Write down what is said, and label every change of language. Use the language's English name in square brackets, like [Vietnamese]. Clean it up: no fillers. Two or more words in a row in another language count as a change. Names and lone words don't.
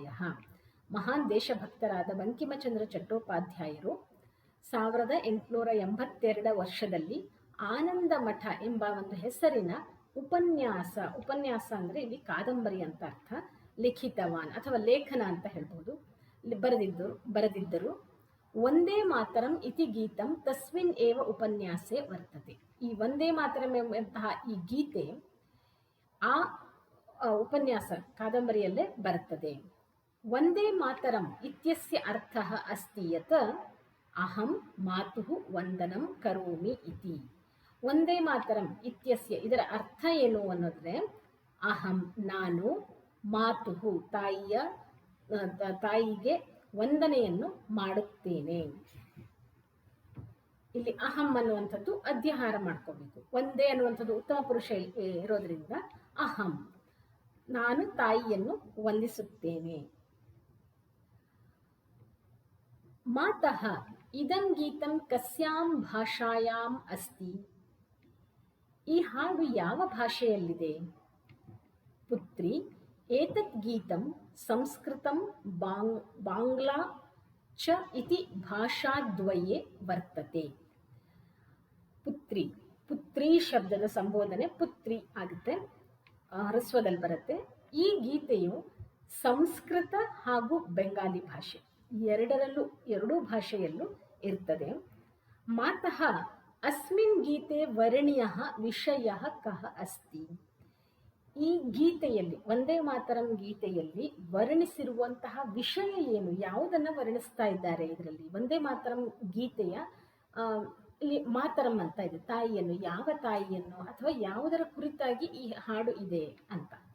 [Kannada] ಮಹಾನ್ ದೇಶಭಕ್ತರಾದ ಬಂಕಿಮಚಂದ್ರ ಚಟ್ಟೋಪಾಧ್ಯಾಯರು 1882 ವರ್ಷದಲ್ಲಿ ಆನಂದ ಮಠ ಎಂಬ ಒಂದು ಹೆಸರಿನ ಉಪನ್ಯಾಸ ಅಂದ್ರೆ ಇಲ್ಲಿ ಕಾದಂಬರಿ ಅಂತ ಅರ್ಥ, ಲಿಖಿತವಾನ್ ಅಥವಾ ಲೇಖನ ಅಂತ ಹೇಳ್ಬೋದು, ಬರೆದಿದ್ದರು. [Sanskrit] ಒಂದೇ ಮಾತರಂ ಇತಿ ಗೀತಂ ತಸ್ಮಿನ್ ಏವ ಉಪನ್ಯಾಸೆ ವರ್ತತೆ. [Kannada] ಈ ಒಂದೇ ಮಾತರಂ ಎಂಬಂತಹ ಈ ಗೀತೆ ಆ ಉಪನ್ಯಾಸ ಕಾದಂಬರಿಯಲ್ಲೇ ಬರುತ್ತದೆ. [Sanskrit] ವಂದೇ ಮಾತರಂ ಇತ್ಯಸ್ಯ ಅರ್ಥಃ ಅಸ್ತಿ ಯತ್ ಅಹಂ ಮಾತುಃ ವಂದನಂ ಕರೋಮಿ ಇತಿ. [Kannada] ಒಂದೇ ಮಾತರಂ ಇತ್ಯಸ್ಯ ಇದರ ಅರ್ಥ ಏನು ಅನ್ನೋದ್ರೆ ಅಹಂ ನಾನು, ಮಾತುಹು ತಾಯಿಗೆ ವಂದನೆಯನ್ನು ಮಾಡುತ್ತೇನೆ. ಇಲ್ಲಿ ಅಹಂ ಅನ್ನುವಂಥದ್ದು ಅಧ್ಯಾಹಾರ ಮಾಡ್ಕೋಬೇಕು. ಒಂದೇ ಅನ್ನುವಂಥದ್ದು ಉತ್ತಮ ಪುರುಷ ಇರೋದ್ರಿಂದ ಅಹಂ ನಾನು ತಾಯಿಯನ್ನು ವಂದಿಸುತ್ತೇನೆ. [Sanskrit] ಮಾತಃ ಇದಂ ಗೀತಂ ಕಸ್ಯಾಂ ಭಾಷಾಯಾಂ ಅಸ್ತಿ. [Kannada] ಈ ಹಾಡು ಯಾವ ಭಾಷೆಯಲ್ಲಿದೆ? [Sanskrit] ಪುತ್ರಿ ಏತತ್ ಗೀತಂ ಸಂಸ್ಕೃತಂ ಬಾಂಗ್ಲಾ ಚ ಇತಿ ಭಾಷಾದ್ವಯೇ ವರ್ತತೆ. [Kannada] ಪುತ್ರಿ ಶಬ್ದದ ಸಂಬೋಧನೆ ಪುತ್ರಿ ಆಗುತ್ತೆ, ಹ್ರಸ್ವದಲ್ಲಿ ಬರುತ್ತೆ. ಈ ಗೀತೆಯು ಸಂಸ್ಕೃತ ಹಾಗೂ ಬೆಂಗಾಲಿ ಭಾಷೆ ಎರಡೂ ಭಾಷೆಯಲ್ಲೂ ಇರ್ತದೆ. [Sanskrit] ಮಾತಃ ಅಸ್ಮಿನ್ ಗೀತೆ ವರ್ಣ್ಯಃ ವಿಷಯಃ ಕಃ ಅಸ್ತಿ. [Kannada] ಈ ಗೀತೆಯಲ್ಲಿ ವಂದೇ ಮಾತರಂ ಗೀತೆಯಲ್ಲಿ ವರ್ಣಿಸಿರುವಂತಹ ವಿಷಯ ಏನು, ಯಾವುದನ್ನು ವರ್ಣಿಸ್ತಾ ಇದ್ದಾರೆ ಇದರಲ್ಲಿ? ವಂದೇ ಮಾತರಂ ಗೀತೆಯ ಇಲ್ಲಿ ಮಾತರಂ ಅಂತ ಇದೆ, ತಾಯಿಯನ್ನು, ಯಾವ ತಾಯಿಯನ್ನು ಅಥವಾ ಯಾವುದರ ಕುರಿತಾಗಿ ಈ ಹಾಡು ಇದೆ ಅಂತ.